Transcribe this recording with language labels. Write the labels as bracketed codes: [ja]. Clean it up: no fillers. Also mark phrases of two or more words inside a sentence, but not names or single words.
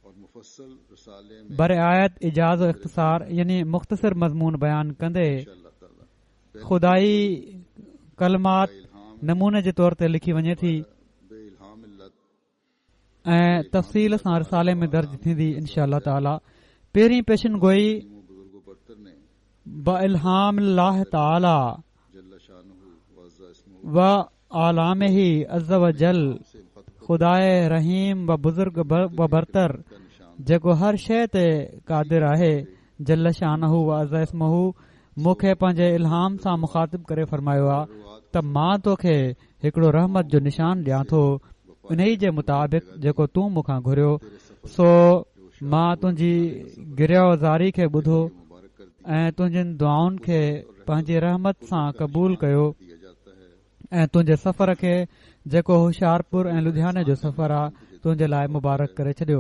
[sd] बरआयत इजाज़ इख़्तिसार यानी मुख़्तसिर मज़मून बयान कंदे खुदाई कलमात नमूने जे तौर ते लिखी वञे थी ऐं तफ़सील सां रिसाले में दर्ज थींदी [ar] إن شاء الله تعالى. [sd] पहिरीं पेशन गोई [ar] بإلهام الله تعالى وإعلامه عز وجل [fa] خدای رحیم و بزرگ و برتر [sd] जेको हर शइ ते क़ादिर आहे [ar] جل شانه وعز اسمه [sd] मूंखे पंहिंजे इल्हाम सां मुखातिब करे फरमायो आहे त मां तोखे हिकड़ो रहमत जो निशान ॾियां थो, इन्ही जे मुताबिक़ जेको तूं मूंखां घुरियो, सो मां तुंहिंजी गिरियाज़ारी खे ॿुधो ऐं तुंहिंजनि दुआउनि खे पंहिंजी रहमत सां क़बूल कयो ऐं तुंहिंजे सफ़र खे जेको होशियारपुर ऐं लुधियाने जो सफ़र आहे तुंहिंजे लाइ मुबारक करे छॾियो।